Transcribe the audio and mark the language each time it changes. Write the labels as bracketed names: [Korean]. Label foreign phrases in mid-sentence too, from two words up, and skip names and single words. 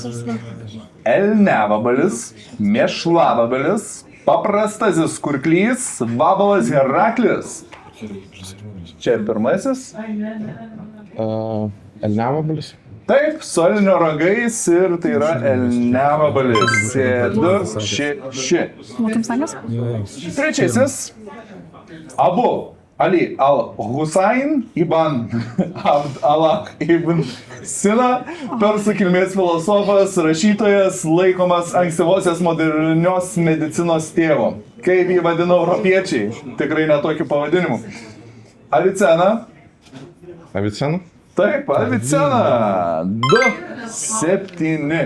[Lithuanian] Elnevabalis, mėšlavabalis, paprastasis kurklys, vabalas Heraklis. Čia pirmasis. Elnevabalis. Taip, solinio ragais ir tai yra elnevabalis. 2-6. Matom sakas? Trečiasis. Abu Ali al-Husain ibn Abd Allah ibn Sina, persų kilmės filosofas, rašytojas, laikomas ankstyvosios modernios medicinos tėvu. Kaip jį vadino europiečiai, tikrai netokį pavadinimu. Avicena. Avicena? Taip, Avicena. 2-7.